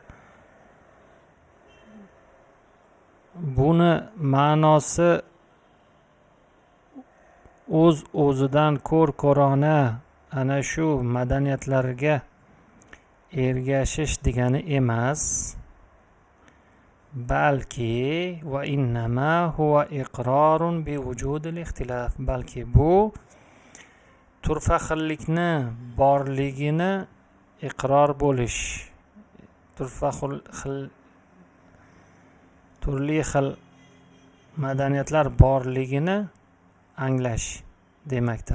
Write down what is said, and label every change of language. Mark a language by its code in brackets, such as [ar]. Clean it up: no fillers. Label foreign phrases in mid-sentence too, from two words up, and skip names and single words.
[uz] buni ma'nosi o'zidan ko'rona ana shu madaniyatlarga ergashish degani emas, balki [ar] وإنما هو إقرار بوجود الاختلاف, [uz] balki bu turfa xillikni borligini iqror bo'lish, turli xil madaniyatlar borligini anglash demakdir.